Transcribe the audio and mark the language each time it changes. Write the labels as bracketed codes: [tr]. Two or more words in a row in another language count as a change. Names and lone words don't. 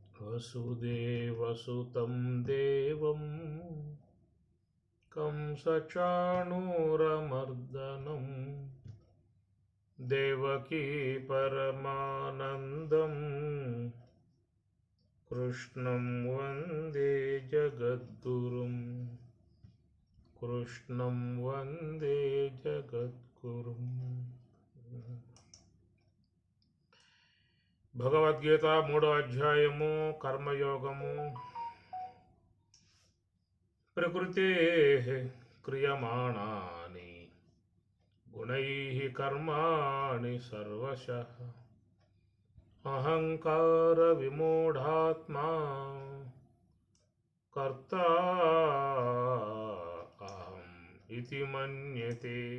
[sa] वसुदेवसुतं देवं कंसचाणूरमर्दनं देवकी परमानन्दं कृष्णं वन्दे जगद्गुरुं कृष्णं वन्दे जगद्गुरुं। [te] భగవద్గీత 3వ అధ్యాయము కర్మయోగము. [sa] ప్రకృతే క్రియమాణాని గుణైః కర్మాణి సర్వశః అహంకార విమూఢాత్మా కర్తా అహం ఇతి మన్యతే.